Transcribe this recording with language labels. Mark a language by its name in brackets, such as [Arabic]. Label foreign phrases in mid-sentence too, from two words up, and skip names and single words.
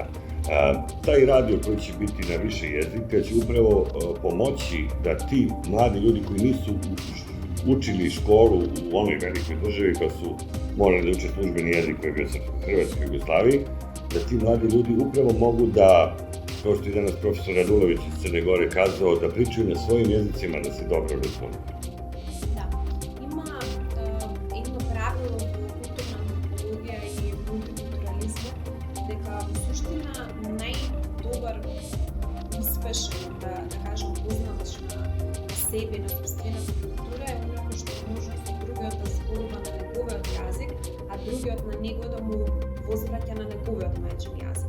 [Serbian] Taj radio koji će biti na više jezika će upravo pomoći da ti mladi ljudi koji nisu učili školu u onoj velikoj državi pa su morali da uče službeni jezik koji je bio Srpsko-Hrvatskoj Jugoslaviji, da ti mladi ljudi upravo mogu da, kao što je danas profesor Radulović iz Crne Gore kazao, da pričaju na svojim jezicima da se dobro razumiju. Da, ima jedno pravilo u kulturna antropologija i multikulturalizmu, [Macedonian] дека во суштина најдобар, успешен, да кажем, познавач на себе и на собствената култура е оној што може со другиот да зборува на неговиот јазик, а другиот на него да му возвраќа на неговиот мајчин јазик.